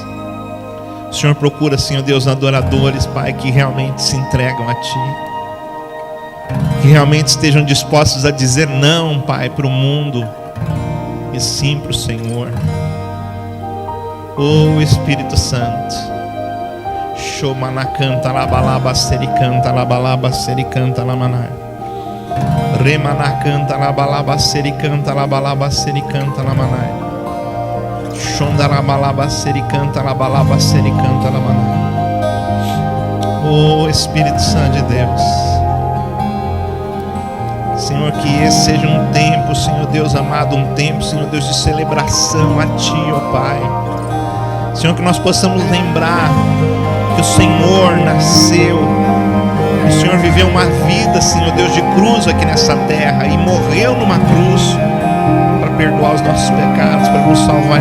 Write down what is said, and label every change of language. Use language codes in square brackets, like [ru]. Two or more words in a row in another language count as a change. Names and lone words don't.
[pt] O Senhor procura, Senhor Deus, adoradores, Pai, que realmente se entregam a Ti. Que realmente estejam dispostos a dizer não, Pai, para o mundo e sim para o Senhor. Oh Espírito Santo. Shomanacanta labalaba sericanta labalaba sericanta lamanai. Remanacanta labalaba sericanta labalaba sericanta lamanai. Shondarabalaba sericanta labalaba sericanta lamanai. Oh Espírito Santo de Deus. Senhor, que esse seja um tempo, Senhor Deus amado, um tempo, Senhor Deus, de celebração a Ti, ó Pai. Senhor, que nós possamos lembrar que o Senhor nasceu, o Senhor viveu uma vida, Senhor Deus, de cruz aqui nessa terra e morreu numa cruz para perdoar os nossos pecados, para nos salvar.